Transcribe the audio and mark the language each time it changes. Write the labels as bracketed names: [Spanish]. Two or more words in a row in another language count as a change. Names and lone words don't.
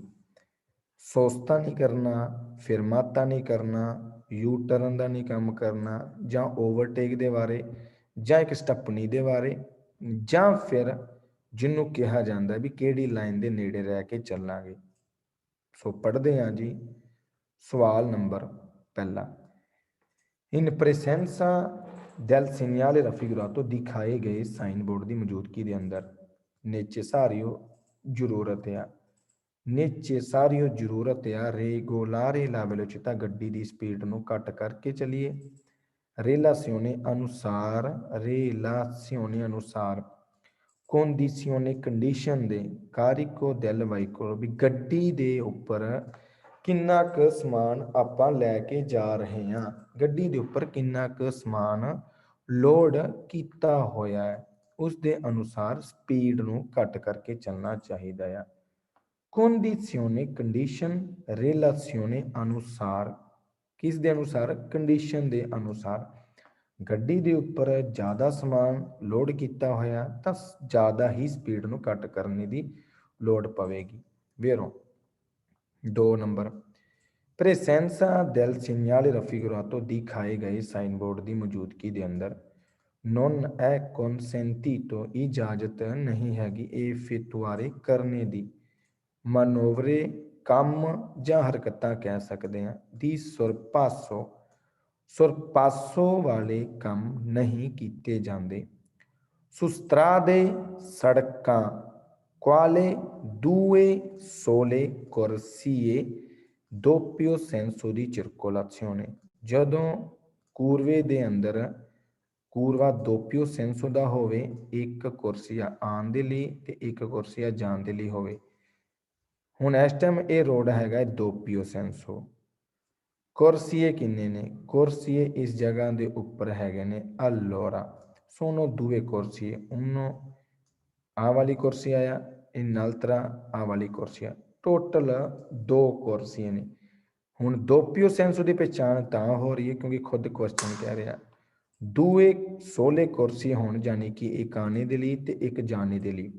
[Punjabi] ਸੋਸਤਾ ਨਹੀਂ ਕਰਨਾ, ਫਿਰਮਾਤਾ ਨਹੀਂ ਕਰਨਾ, [English] U turn [Punjabi] ਦਾ ਨਹੀਂ ਕੰਮ ਕਰਨਾ, ਜਾਂ ਓਵਰਟੇਕ ਦੇ ਬਾਰੇ, ਜਾਂ ਇੱਕ ਸਟੱਪਣੀ ਦੇ ਬਾਰੇ, ਜਾਂ ਫਿਰ ਜਿਹਨੂੰ ਕਿਹਾ ਜਾਂਦਾ ਵੀ ਕਿਹੜੀ ਲਾਈਨ ਦੇ ਨੇੜੇ ਰਹਿ ਕੇ ਚੱਲਾਂਗੇ। ਸੋ ਪੜ੍ਹਦੇ ਹਾਂ ਜੀ। ਸਵਾਲ ਨੰਬਰ ਪਹਿਲਾ, [Italian] in presenza del segnale raffigurato [Punjabi] ਦਿਖਾਏ ਗਏ ਸਾਈਨ ਬੋਰਡ ਦੀ ਮੌਜੂਦਗੀ ਦੇ ਅੰਦਰ necessario ਜ਼ਰੂਰਤ ਆ, necessario ਜ਼ਰੂਰਤ ਆ [Italian] regolare la velocità, [Punjabi] ਗੱਡੀ ਦੀ ਸਪੀਡ ਨੂੰ ਘੱਟ ਕਰਕੇ ਚੱਲੀਏ। relazione ਅਨੁਸਾਰ, relazione ਅਨੁਸਾਰ, condizione ਕੰਡੀਸ਼ਨ ਦੇ, [Italian] carico del veicolo [Punjabi] ਵੀ ਗੱਡੀ ਦੇ ਉੱਪਰ ਕਿੰਨਾ ਕੁ ਸਮਾਨ ਆਪਾਂ ਲੈ ਕੇ ਜਾ ਰਹੇ ਹਾਂ, ਗੱਡੀ ਦੇ ਉੱਪਰ ਕਿੰਨਾ ਕੁ ਸਮਾਨ ਲੋਡ ਕੀਤਾ ਹੋਇਆ ਹੈ, ਉਸ ਦੇ ਅਨੁਸਾਰ ਸਪੀਡ ਨੂੰ ਘੱਟ ਕਰਕੇ ਚੱਲਣਾ ਚਾਹੀਦਾ ਆ। condizione ਕੰਡੀਸ਼ਨ, relazione ਅਨੁਸਾਰ, ਕਿਸ ਦੇ ਅਨੁਸਾਰ, ਕੰਡੀਸ਼ਨ ਦੇ ਅਨੁਸਾਰ। ਗੱਡੀ ਦੇ ਉੱਪਰ ਜ਼ਿਆਦਾ ਸਮਾਨ ਲੋਡ ਕੀਤਾ ਹੋਇਆ ਤਾਂ ਜ਼ਿਆਦਾ ਹੀ ਸਪੀਡ ਨੂੰ ਘੱਟ ਕਰਨੇ ਦੀ ਲੋੜ ਪਵੇਗੀ। ਵੇਰੋ 2 ਨੰਬਰ [Italian] presenza del segnale raffigurato [Punjabi] ਦਿਖਾਏ ਗਏ ਸਾਈਨ ਬੋਰਡ ਦੀ ਮੌਜੂਦਗੀ ਦੇ ਅੰਦਰ [Italian] non è consentito [Punjabi] ਇਜਾਜ਼ਤ ਨਹੀਂ ਹੈਗੀ effettuare ਕਰਨੇ ਦੀ manovre ਕੰਮ ਜਾਂ ਹਰਕਤਾਂ ਕਹਿ ਸਕਦੇ ਹਾਂ ਦੀ [Italian] sorpasso, sorpasso [Punjabi] ਵਾਲੇ ਕੰਮ ਨਹੀਂ ਕੀਤੇ ਜਾਂਦੇ। [Italian] su strade ਸੜਕਾਂ quale due sole corsie doppio senso di circolazione, [Punjabi] ਜਦੋਂ ਕੂਰਵੇ ਦੇ ਅੰਦਰ ਕੂਰਵਾ [Italian] doppio senso [Punjabi] ਦਾ ਹੋਵੇ, ਇੱਕ ਕੁਰਸੀਆ ਆਉਣ ਦੇ ਲਈ ਤੇ ਇੱਕ ਕੁਰਸੀਆ ਜਾਣ ਦੇ ਲਈ ਹੋਵੇ। ਹੁਣ ਇਸ ਟਾਈਮ ਇਹ ਰੋਡ ਹੈਗਾ [Italian] doppio senso. [Punjabi] ਕੁਰਸੀਏ ਕਿੰਨੇ ਨੇ, ਕੁਰਸੀਏ ਇਸ ਜਗ੍ਹਾ ਦੇ ਉੱਪਰ ਹੈਗੇ ਨੇ [Italian] allora sono due corsie, uno [Punjabi] ਆ ਵਾਲੀ ਕੁਰਸੀ ਆਇਆ, ਇਨਅਲਤਰਾ ਆ ਵਾਲੀ ਕੁਰਸੀਆ, ਟੋਟਲ 2 ਕੁਰਸੀਆਂ ਨੇ। ਹੁਣ [Italian] doppio senso [Punjabi] ਦੀ ਪਛਾਣ ਤਾਂ ਹੋ ਰਹੀ ਹੈ ਕਿਉਂਕਿ ਖੁਦ ਕੁਐਸਚਨ ਕਹਿ ਰਿਹਾ [Italian] due sole corsie [Punjabi] ਹੋਣ, ਜਾਣੀ ਕਿ ਇੱਕ ਆਣੇ ਦੇ ਲਈ ਤੇ ਇੱਕ ਜਾਣੇ ਦੇ ਲਈ।